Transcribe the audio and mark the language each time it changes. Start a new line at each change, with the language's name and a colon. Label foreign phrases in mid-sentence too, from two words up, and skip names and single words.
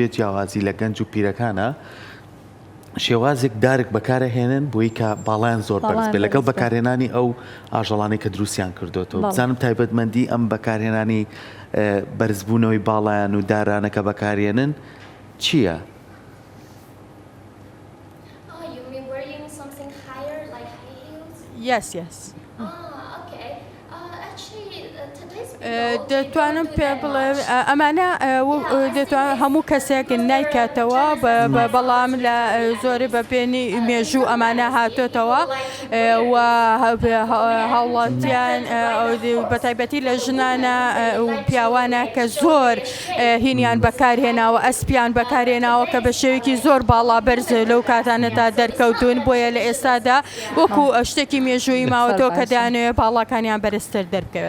Central Kurdish: جیاوازی لە گەنج و پیرەکانە شێوازێک دارێک بەکارەهێنن بۆی کە باڵیان زۆر بەرز بێت لەگەڵ بەکارهێنانی ئەو ئاژەڵانەی کە دروستیان کردوێتەوە. بزانم تایبەتمەندی ئەم بەکارهێنانی بەرزبوونەوەی باڵیان و دارانەکە بەکارهێنن چییە؟
English: something higher, like high heels? yes. Okay. Actually, today's
Central Kurdish: دەتوانم پێ بڵێ ئەمانە دەتوان هەموو کەسێک نایکاتەوە بەڵام لە زۆری بە پێێنی مێژوو ئەمانە هاتوێتەوە و هاوڵاتیان بەتایبەتی لە ژنانە و پیاوانە کە زۆر هینیان بەکارهێناوە ئەسپیان بەکارهێناوە کە بە شێوێکی زۆر باڵا بەرز لەو کاتانەتا دەرکەوتون بۆیە لە ئێستادا وەکو شتێکی مێژووی ماوەتەوە کە دایانوێ باڵاکانیان بەرزتر دەرکەوێت.